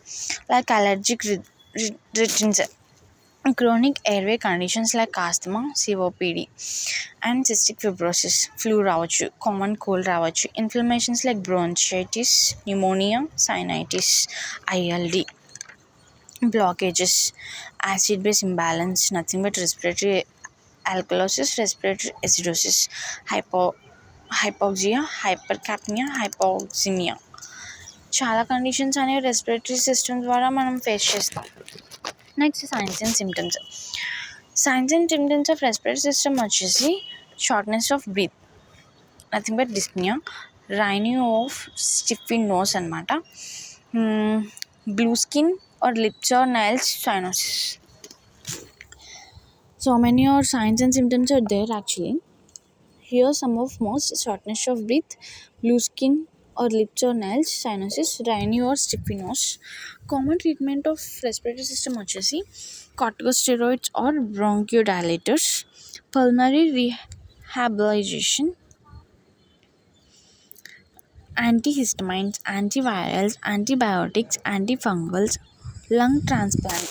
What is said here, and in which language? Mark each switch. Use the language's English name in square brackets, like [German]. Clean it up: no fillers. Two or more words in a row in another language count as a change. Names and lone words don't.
[English] like allergic rhinitis, chronic airway conditions like asthma, COPD and cystic fibrosis, flu రావచ్చు, common cold రావచ్చు, inflammations like bronchitis, pneumonia, sinusitis, ILD, blockages, acid base imbalance, nothing but respiratory alkalosis, respiratory acidosis, hypoxia, hypercapnia, hypoxemia. [Telugu] చాలా కండిషన్స్ అనేవి [English] respiratory system [Telugu] ద్వారా మనం ఫేస్ చేస్తాం. [English] Next signs and symptoms. Signs and symptoms of respiratory system వచ్చేసి shortness of breath, nothing but dyspnea, raining of stiffy nose అనమాట, blue skin or lips or nails cyanosis. So many or signs and symptoms are there actually. Here some of most: shortness of breath, blue skin or lips or nails, sinuses, runny or stiffy nose. Common treatment of respiratory system వచ్చేసి corticosteroids or bronchodilators, pulmonary rehabilitation, antihistamines, antivirals, antibiotics, antifungals, lung transplant.